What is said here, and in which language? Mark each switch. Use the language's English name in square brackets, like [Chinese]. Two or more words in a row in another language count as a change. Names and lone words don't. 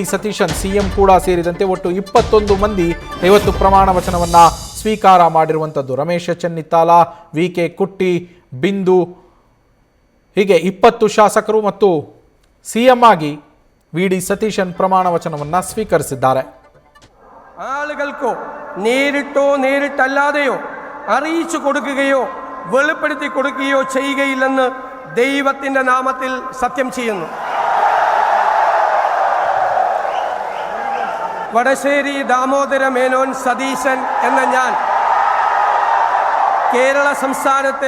[Kannada] ಸತೀಶನ್ ಸಿಎಂ ಕೂಡ ಸೇರಿದಂತೆ ಒಟ್ಟು 21 ಮಂದಿ ಇವತ್ತು ಪ್ರಮಾಣ ವಚನವನ್ನ ಸ್ವೀಕಾರ ಮಾಡಿರುವಂಥದ್ದು. ರಮೇಶ್ ಚೆನ್ನಿತ್ತಾಲ, ವಿ.ಕೆ. ಕುಟ್ಟಿ, ಬಿಂದು ಹೀಗೆ 20 ಶಾಸಕರು ಮತ್ತು ಸಿಎಂ ಆಗಿ ವಿ.ಡಿ. ಸತೀಶನ್ ಪ್ರಮಾಣ ವಚನವನ್ನ ಸ್ವೀಕರಿಸಿದ್ದಾರೆ. [Malayalam] ആളുകൾക്കോ നേരിട്ടോ നേരിട്ടല്ലാതെയോ അറിയിച്ചു കൊടുക്കുകയോ വെളിപ്പെടുത്തി കൊടുക്കുകയോ ചെയ്യുകയില്ലെന്ന് ദൈവത്തിന്റെ നാമത്തിൽ സത്യം ചെയ്യുന്നു. വടശ്ശേരി ദാമോദര മേനോൻ സതീശൻ എന്ന ഞാൻ കേരള സംസ്ഥാനത്തെ